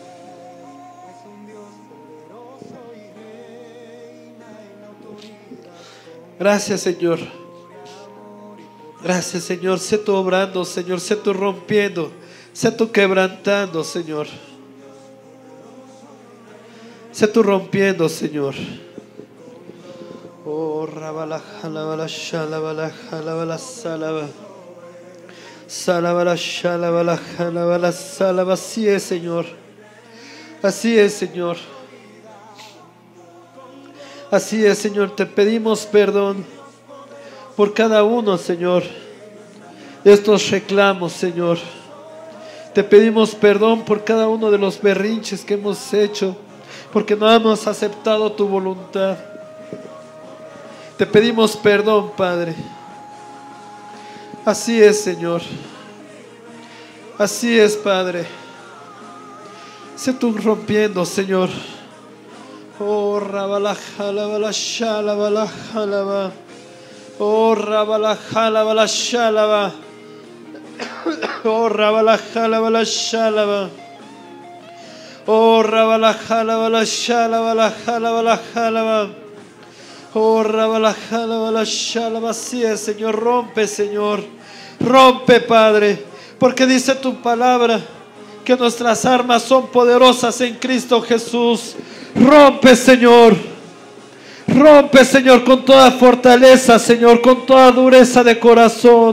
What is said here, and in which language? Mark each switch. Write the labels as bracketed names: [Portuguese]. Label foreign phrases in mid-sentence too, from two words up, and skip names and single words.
[Spanish] Gracias, Señor. Gracias, Señor. Sé tú obrando, Señor. Sé tú rompiendo. Sé tú quebrantando, Señor. Sé tú rompiendo, Señor. Oh, rabala, jalabala, shalabala, jalabala, salaba. Salabala, shalabala, jalabala, salaba. Así es, Señor. Así es, Señor. Así es, Señor. Te pedimos perdón por cada uno, Señor, de estos reclamos, Señor. Te pedimos perdón por cada uno de los berrinches que hemos hecho, porque no hemos aceptado tu voluntad. Te pedimos perdón, Padre. Así es, Señor. Así es, Padre. Sé tú rompiendo, Señor. Oh, rabala, jalabala, shalabala, jalaba. Oh, rabala, jalabala, shalaba. Oh, rabala, jalabala, shalaba. Oh, rabala, jalabala, shalabala, jalabala, jalaba. Oh, rabala, jalabala, shalaba. Así es, Señor. Rompe, Señor. Rompe, Padre. Porque dice tu palabra que nuestras armas son poderosas en Cristo Jesús. Rompe, Señor. Rompe, Señor, con toda fortaleza, Señor, con toda dureza de corazón.